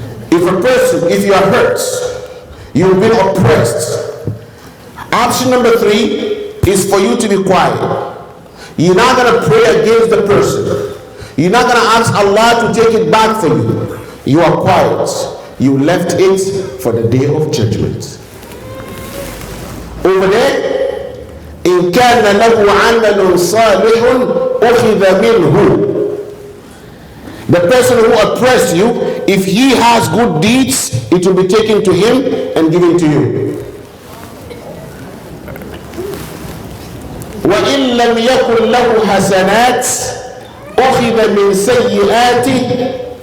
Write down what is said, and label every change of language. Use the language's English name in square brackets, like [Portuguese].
[English] If you are hurt, you've been oppressed. Option number 3 is for you to be quiet. You're not going to pray against the person. You're not going to ask Allah to take it back for you. You are quiet. You left it for the day of judgment. Over there, [Arabic] إن كان له عمل صالح أخذ منه. [English] The person who oppressed you, if he has good deeds, it will be taken to him and given to you. [Arabic] وإن لم يكن له حسنات أخذ من سيئاته.